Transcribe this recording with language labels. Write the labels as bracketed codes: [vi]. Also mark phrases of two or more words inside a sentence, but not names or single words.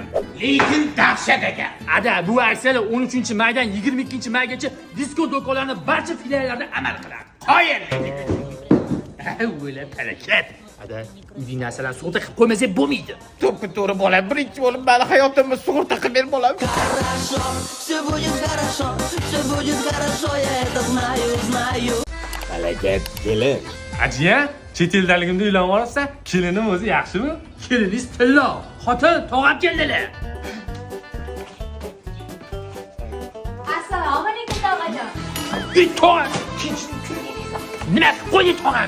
[uz] Lekin dahshat ekan. Ada, bu aksiyalar 13-maydan 22-maygacha disko do'konlarining barcha filiallarida amal qiladi. Qoyil. O'la palakat. Ada, uyning narsalarni sug'urta qilib qo'ymasak bo'lmaydi. To'ppa to'g'ri bolam, birinchi bo'lib mani hayotimni sug'urta qilib ber bolam. [ru] Хорошо, все будет хорошо, все будет хорошо, я это знаю. [uz] Harakat, kelin. Ajiya, chet eldaligimda uylanib olsa, kelinim o'zi yaxshimi? Keliningiz tillo, xotin tog'am keldilar. Assalomu alaykum tog'ajon. Tog'am. Nima qilib qo'ydi tog'am?